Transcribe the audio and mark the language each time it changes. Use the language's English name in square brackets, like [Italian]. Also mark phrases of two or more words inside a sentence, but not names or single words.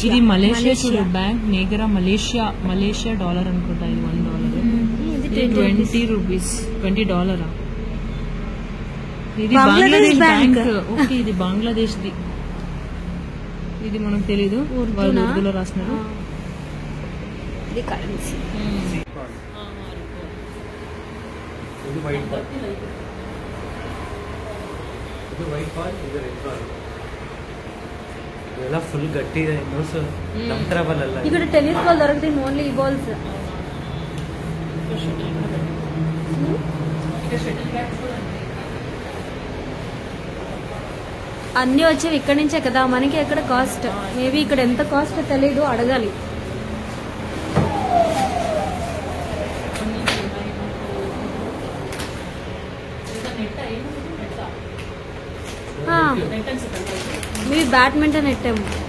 [Telugu] ఇది మలేషియా చూడు, బ్యాంక్ నేగరా మలేషియా డాలర్ అనుకుంటా. ఇది $1. ఇది 20 రూపీస్. $20. ఇది బంగ్లాదేశ్ బ్యాంక్. ఓకే, ఇది బంగ్లాదేశ్ ది. ఇది మనకు తెలీదు, వాళ్ళు ఉర్దూలో రాస్తున్నారు. ఇది కరెన్సీ. [Kannada] ಇದೆಲ್ಲ ಫುಲ್ ಗಟ್ಟಿ ಇದೆ. ನಮ್ ತರ ಬಲ್ಲ. [Telugu] ఇక్కడ [English] tennis ball [Telugu] దొరుకుతాయి, ఓన్లీ ఈ బాల్స్. అన్ని వచ్చేవి ఇక్కడి నుంచే కదా, మనకి ఎక్కడ కాస్ట్. మేబీ ఇక్కడ ఎంత కాస్ట్ తెలీదు, అడగాలి. మీ బ్యాడ్మింటన్ ఎట్టాము.